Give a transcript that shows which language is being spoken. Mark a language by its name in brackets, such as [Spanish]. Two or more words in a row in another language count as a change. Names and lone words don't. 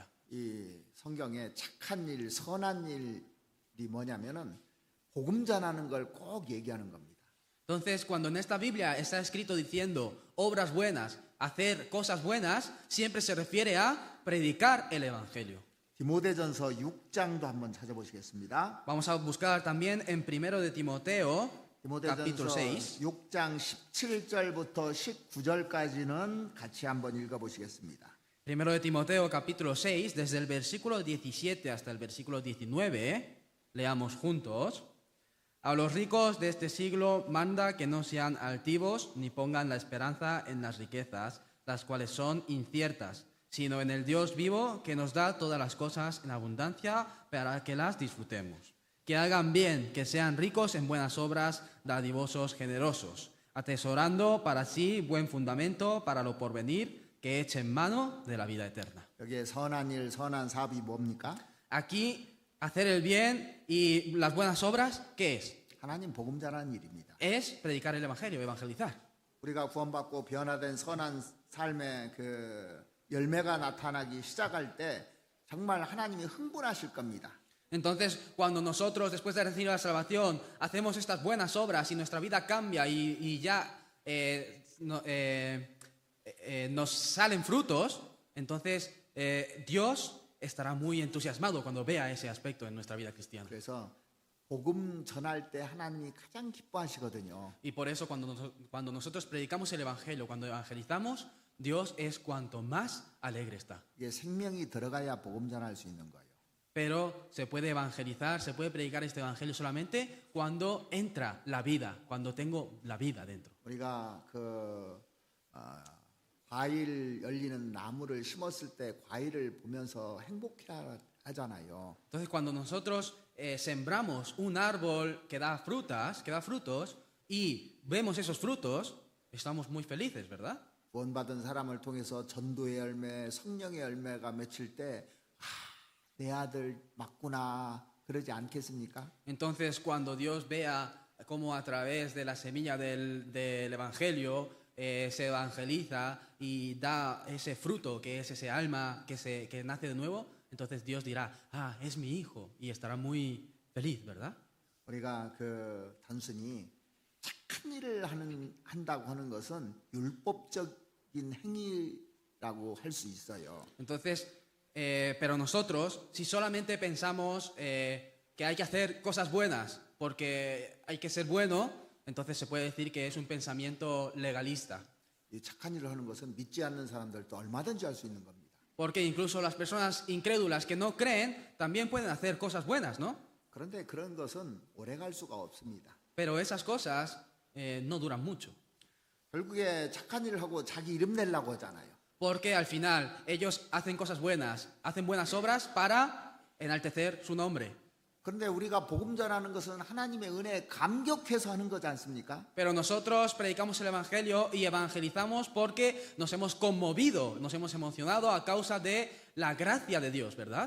[Korean] 이 성경에 착한 일, 선한 일이 뭐냐면은 복음 전하는 걸 꼭 얘기하는 겁니다. [Spanish] Entonces, cuando en esta Biblia está escrito diciendo obras buenas, hacer cosas buenas, siempre se refiere a predicar el Evangelio. [Korean] 디모데전서 6장도 한번 찾아보시겠습니다. [Spanish] Vamos a buscar también en 1 de Timoteo, capítulo [Korean] 디모데전서 6. 6장 17절부터 19절까지는 같이 한번 읽어보시겠습니다. [Spanish] Primero de Timoteo, capítulo 6, desde el versículo 17 hasta el versículo 19, leamos juntos. A los ricos de este siglo manda que no sean altivos ni pongan la esperanza en las riquezas, las cuales son inciertas, sino en el Dios vivo que nos da todas las cosas en abundancia para que las disfrutemos. Que hagan bien, que sean ricos en buenas obras, dadivosos, generosos, atesorando para sí buen fundamento para lo porvenir, que echen mano de la vida eterna. [Korean] 여기에 선한 일, 선한 사업이 뭡니까? [Spanish] Aquí, hacer el bien y las buenas obras, ¿qué es? [Korean] 하나님 복음 전하는 일입니다. [Spanish] Es predicar el evangelio, evangelizar. [Korean] 우리가 구원받고 변화된 선한 삶의 그 열매가 나타나기 시작할 때 정말 하나님이 흥분하실 겁니다. [Spanish] Entonces, cuando nosotros, después de recibir la salvación, hacemos estas buenas obras y nuestra vida cambia y ya nos salen frutos, entonces Dios estará muy entusiasmado cuando vea ese aspecto en nuestra vida cristiana. [Korean] 그래서 복음 전할 때 하나님이 가장 기뻐하시거든요. [Spanish] Y por eso cuando nosotros predicamos el evangelio, cuando evangelizamos, Dios es cuanto más alegre está. [Korean] 이게 생명이 들어가야 복음 전할 수 있는 거예요. [Spanish] Pero se puede evangelizar, se puede predicar este evangelio solamente cuando entra la vida, cuando tengo la vida dentro. [Korean] 우리가 과일 열리는 나무를 심었을 때 과일을 보면서 행복해 하잖아요. [Spanish] Entonces, cuando nosotros sembramos un árbol que da frutos y vemos esos frutos, estamos muy felices, ¿verdad? [Korean] 구원받은 사람을 통해서 전도의 열매, 성령의 열매가 맺힐 때 내 아들 맞구나 그러지 않겠습니까? [Spanish] Entonces, cuando Dios vea cómo a través de la semilla del evangelio se evangeliza y da ese fruto que es ese alma que nace de nuevo, entonces Dios dirá, es mi hijo, y estará muy feliz, ¿verdad? [Korean] 우리가 단순히 착한 일을 한다고 하는 것은 율법적인 행위라고 할 수 있어요. [Spanish] Entonces, pero nosotros, si solamente pensamos que hay que hacer cosas buenas porque hay que ser bueno, entonces se puede decir que es un pensamiento legalista. [Korean] 이 착한 일을 하는 것은 믿지 않는 사람들도 얼마든지 할 수 있는 겁니다. [Spanish] Porque incluso las personas incrédulas que no creen también pueden hacer cosas buenas, ¿no? [Korean] 그런데 그런 것은 오래 갈 수가 없습니다. [Spanish] Pero esas cosas no duran mucho. [Korean] 결국에 착한 일을 하고 자기 이름 내려고 하잖아요. [Spanish] Porque al final ellos hacen cosas buenas, hacen buenas obras para enaltecer su nombre. [Korean] 그런데 우리가 복음 전하는 것은 하나님의 은혜에 감격해서 하는 거지 않습니까? [Spanish] Pero nosotros predicamos el evangelio y evangelizamos porque nos hemos conmovido, nos hemos emocionado a causa de la gracia de Dios, ¿verdad?